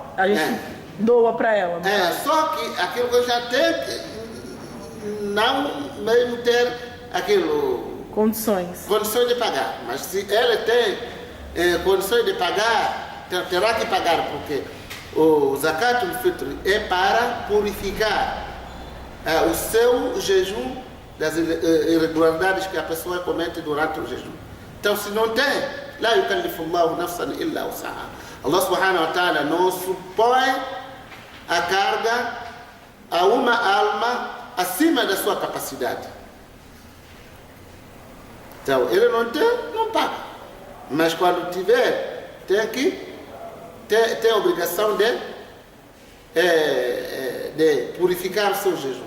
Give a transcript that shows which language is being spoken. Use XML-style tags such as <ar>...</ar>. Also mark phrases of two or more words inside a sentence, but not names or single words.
<pt>A gente doa para ela. Só que aquilo que já tem que não mesmo ter aquilo... Condições de pagar. Mas se ele tem condições de pagar, terá que pagar, porque o</pt> <ar>زكاة الفطر</ar> <pt>é para purificar o seu jejum das irregularidades que a pessoa comete durante o jejum. Então, se não tem,</pt> <ar>لا يكلف الله نفسا إلا وسعها.</ar> <pt>Allah</pt> <ar>سبحانه وتعالى</ar> <pt>não supõe a carga a uma alma acima da sua capacidade. Então, ele não tem, não paga. Mas quando tiver, tem a obrigação de purificar o seu jejum.</pt>